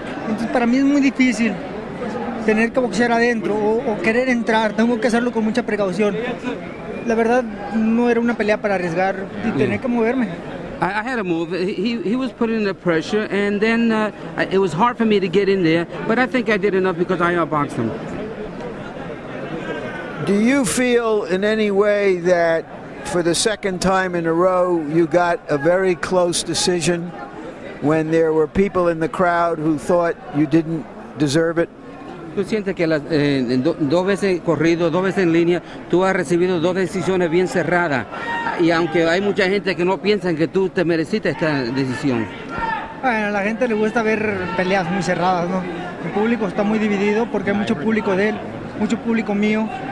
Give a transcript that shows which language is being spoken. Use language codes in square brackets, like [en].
[es] Entonces para mí es muy difícil tener que boxear adentro o querer entrar. Tengo que hacerlo con mucha precaución. La verdad, no era una pelea para arriesgar y tener que moverme. [en] I had to move. He was putting the pressure, and then it was hard for me to get in there, but I think I did enough because I outboxed him. Do you feel in any way that for the second time in a row you got a very close decision when there were people in the crowd who thought you didn't deserve it? [es] ¿Tú sientes que dos veces corrido, dos veces en línea, tú has recibido dos decisiones bien cerradas? Y aunque hay mucha gente que no piensa que tú te mereciste esta decisión. Bueno, a la gente le gusta ver peleas muy cerradas, ¿no? El público está muy dividido porque hay mucho público de él, mucho público mío.